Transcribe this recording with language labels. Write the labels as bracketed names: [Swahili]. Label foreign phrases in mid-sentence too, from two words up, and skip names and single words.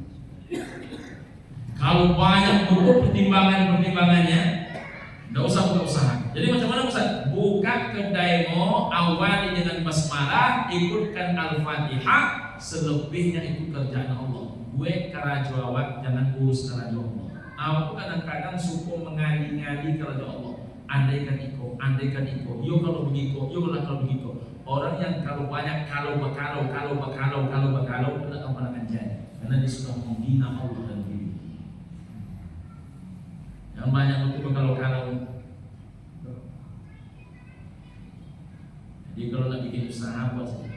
[Indonesian] Kalau banyak betul pertimbangannya, tidak usah buka usaha. Jadi macam mana Ustaz? Buka kedaimu, awali dengan basmalah, ikutkan Al-Fatihah, selebihnya itu kerjaan Allah. [Minangkabau] Gue karajo awak, jangan urus karajo Allah. [Indonesian] Awak kadang-kadang suka mengali-ngali [Minangkabau] karajo Allah. Andaikan iko, [Indonesian] yo kalau begitu, kalau begitu. Orang yang kalau banyak kalau bakalau, tidak akan pernah jadi. Karena dia sudah menghina Allah dan diri. Yang banyak itu kalau. Jadi kalau nak bikin usaha apa sih?